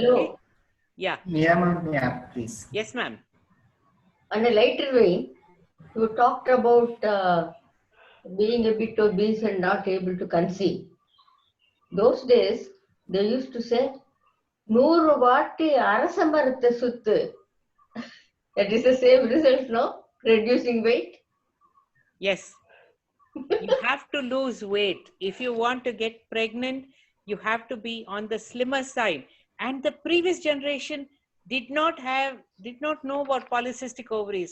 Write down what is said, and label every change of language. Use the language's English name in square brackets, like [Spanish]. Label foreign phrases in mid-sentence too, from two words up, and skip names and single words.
[English] Hello. Yeah. Yeah, ma'am. Yeah, please. Yes, ma'am. On a lighter vein, you talked about being a bit obese and not able to conceive. Those days, they used to say, [Tamil] "நூறு வாட்டி அரசமரத்தை சுத்து." [English] That is the same result, no? Reducing weight. Yes. You have to lose weight. If you want to get pregnant, you have to be on the slimmer side. And the previous generation did not know about polycystic ovaries.